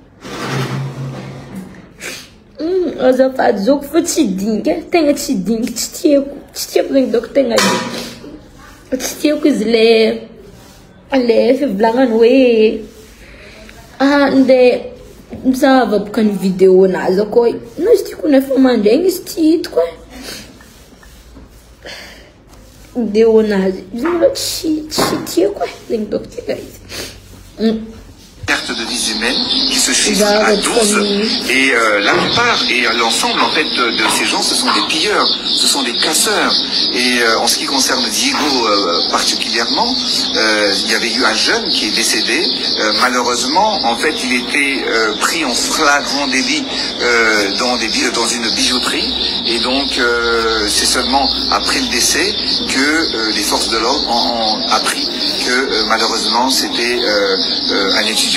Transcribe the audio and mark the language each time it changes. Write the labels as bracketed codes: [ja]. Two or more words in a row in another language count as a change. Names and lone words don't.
[mg] azafady zoko fa tsy dinky tegna tsy dinky tsy tiako zegny donc tegna tsy tiako izy le fivolagnany hoe ndeha mizahava boka ny vidéo nazy akao na izy tiako nefa mandraigny izy tsy hitako vidéo nazy izy mbola tsy tiako zegny donc tegna izy [fr] Perte de vies humaines qui se chiffrent à 12 et la plupart et l'ensemble en fait de ces gens ce sont des pilleurs, ce sont des casseurs et en ce qui concerne Diego particulièrement il y avait eu un jeune qui est décédé malheureusement en fait il était pris en flagrant délit dans une bijouterie et donc c'est seulement après le décès que les forces de l'ordre ont appris que malheureusement c'était un étudiant.